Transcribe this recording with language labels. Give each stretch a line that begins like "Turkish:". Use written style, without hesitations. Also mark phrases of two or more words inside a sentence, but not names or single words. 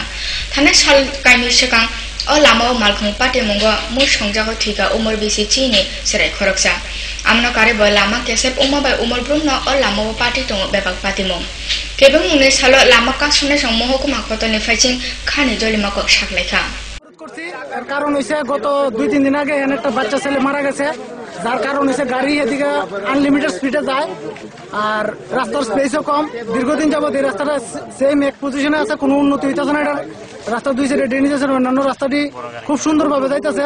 Kok Borok: Thane sal kaini sekang o lama o malkhung pate mungo mu songjago thika umor bisi chini serai khoroksa. Amno kare boy lama kesep umma bai umor brumno o lama o pati tongo bebak pati mong. Kebeng mune salo lama ka sune song mohokuma kotoni faicing khani jolima ko saklekha.
Bangla: কারণ হইছে গত 2-3 দিন আগে এখানে একটা বাচ্চা ছেলে মারা গেছে, যার কারণ হইছে গাড়ি এদিকে আনলিমিটেড স্পিডে যায় আর রাস্তার স্পেসও কম। দীর্ঘদিন যাবত এই রাস্তাটা সেম এক পজিশনে আছে, কোনো উন্নতি হইতেছে না। এটা রাস্তা দুই সাইডে ড্রেনেজ আছে, অন্যান্য রাস্তাটি খুব সুন্দরভাবে যাইতেছে।